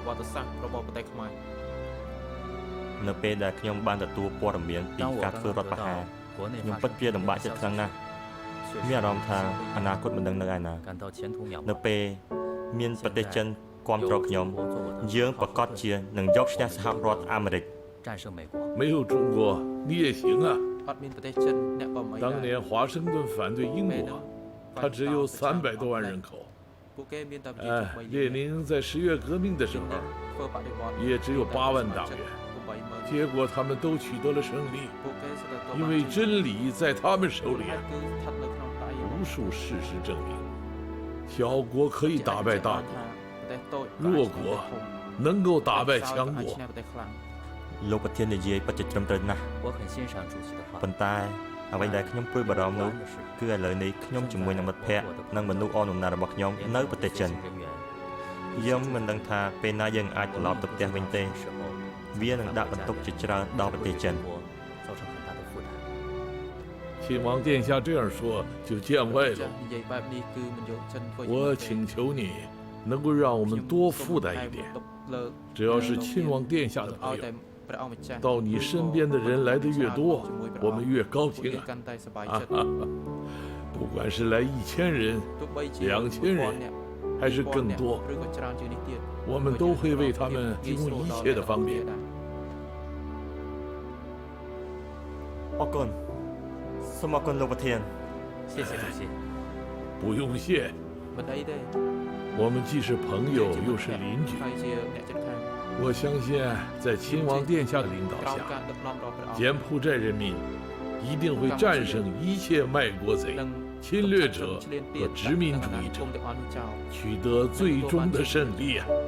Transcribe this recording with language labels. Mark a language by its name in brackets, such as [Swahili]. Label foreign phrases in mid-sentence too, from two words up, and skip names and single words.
[Khmer] នៅពេលដែលខ្ញុំបានទទួលព័ត៌មានពីការធ្វើរដ្ឋប្រហារខ្ញុំពិតជាលំបាកចិត្តខ្លាំងណាស់មានអារម្មណ៍ថាអនាគតមិនដឹងនៅឯណានៅពេលមានប្រទេសចិនគាំទ្រខ្ញុំយើងប្រកាសជានឹងយកឈ្នះសហរដ្ឋអាមេរិក [Chinese] 没有中国你也行啊！当年华盛顿反对英国，他只有300多万人口。列宁在10月革命的时候，也只有8万党员。结果他们都取得了胜利，因为真理在他们手里。无数事实证明，小国可以打败大国，弱国能够打败强国。 [Khmer] លោកប្រធាននិយាយពិតជាត្រឹមត្រូវណាស់ប៉ុន្តែអ្វីដែលខ្ញុំព្រួយបារម្ភនោះគឺឥឡូវនេះខ្ញុំជាមួយនឹងមិត្តភ័ក្តិនិងមនុស្សអនដំណើររបស់ខ្ញុំនៅប្រទេសចិនយើងមិនដឹងថាពេលណាយើងអាចត្រឡប់ទៅផ្ទះវិញទេវានឹងដាក់បន្ទុកជាច្រើនដល់ប្រទេសចិន [Chinese] 亲王殿下这样说就见外了。我请求你能够让我们多负担一点，只要是亲王殿下的朋友。到你身边的人来的越多，我们越高兴啊！不管是来1000人、2000人，还是更多，我们都会为他们提供一切的方便。 [Khmer] អរគុណសូមអរគុណលោកប្រធាន [Chinese] 谢谢主席不用谢我们既是朋友又是邻居我相信在亲王殿下的领导下柬埔寨人民一定会战胜一切卖国贼侵略者和殖民主义者取得最终的胜利啊